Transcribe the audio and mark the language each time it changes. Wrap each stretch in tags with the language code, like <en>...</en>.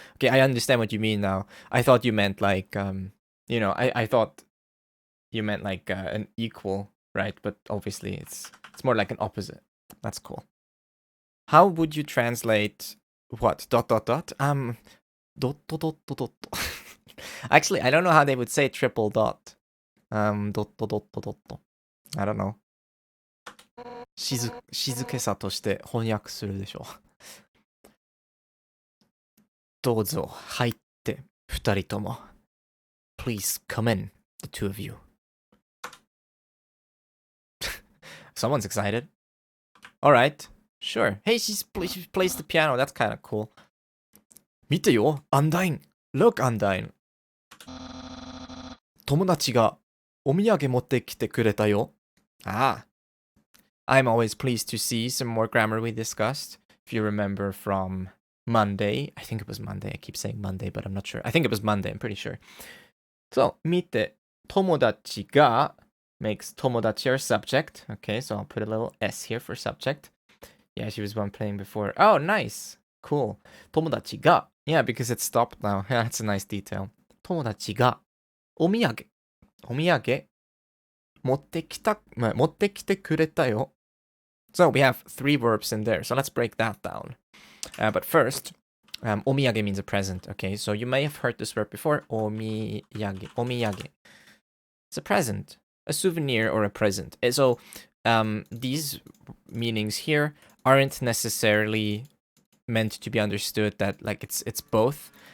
<en>Okay, I understand what you mean now. I thought you meant like, I thought you meant like an equal, right? But obviously it's more like an opposite. That's cool. How would you translate what? Dot dot dot? Dot dot dot dot dot. Actually, I don't know how they would say triple dot. Dot dot dot dot dot. I don't know.</en> <ja>静けさとして翻訳するでしょう。どうぞ入って二人とも。</ja> <en>Please come in, the two of you. Someone's excited. Alright, sure. Hey, she plays the piano. That's kind of cool.</en> <ja>見てよ、アンダイン。</ja> <en>Look,</en> <ja>アンダイン。友達がお土産持ってきてくれたよ。 Ah.</ja> <en>I'm always pleased to see some more grammar we discussed. If you remember from Monday. I think it was Monday. I keep saying Monday, but I'm not sure. I think it was Monday. I'm pretty sure. So,</en> <ja>見て、友達が</ja> <en>makes 友達 our subject. Okay, so I'll put a little S here for subject. Yeah, she was one playing before. Oh, nice. Cool.</en> <ja>友達が</ja> <en>Yeah, because it stopped now. Yeah, that's a nice detail.</en> <ja>友達がお土産持ってきてくれたよ.</ja> <en>So we have 3 verbs in there. So let's break that down. But first, お土産 means a present. Okay, so you may have heard this verb before.</en> <ja>お土産.</ja> <en>It's a present, a souvenir or a present. So these meanings here aren't necessarily meant to be understood that like it's both.</en>